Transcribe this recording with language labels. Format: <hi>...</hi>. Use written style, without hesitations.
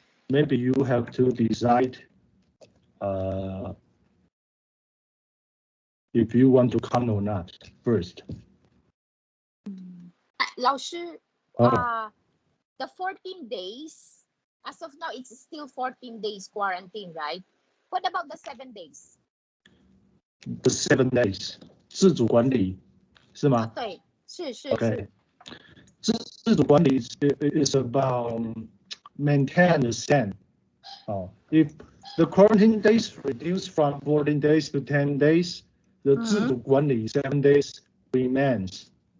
<en>Maybe you have to decide if you want to come or not first. 老师the 14 days, as of now, it's still 14 days quarantine, right? What about the 7 days? The 7 days</en> <zh>自主管理是吗？对，是。</zh> <en>Okay. 自主管理 is about maintain the same. If the quarantine days reduced from 14 days to 10 days, the 自主管理 7 days remains.</en>